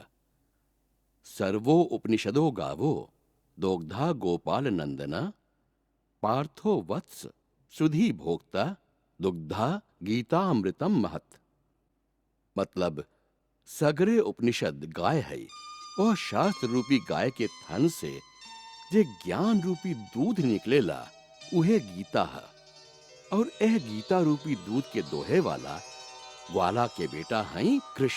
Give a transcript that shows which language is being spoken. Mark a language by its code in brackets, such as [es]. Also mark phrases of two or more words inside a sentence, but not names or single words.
[sa] सर्वो उपनिषदो गावो दोग्धा गोपाल नंदना, पार्थो वत्स सुधी भोक्ता दुग्धा गीता अमृतम महत। [bho] मतलब सगरे उपनिषद गाय है, वह शास्त्र रूपी गाय के थन से जे ज्ञान रूपी दूध निकलेला उहे गीता है। और यह गीता रूपी दूध के दोहे वाला ग्वाला के बेटा हैं कृष्ण।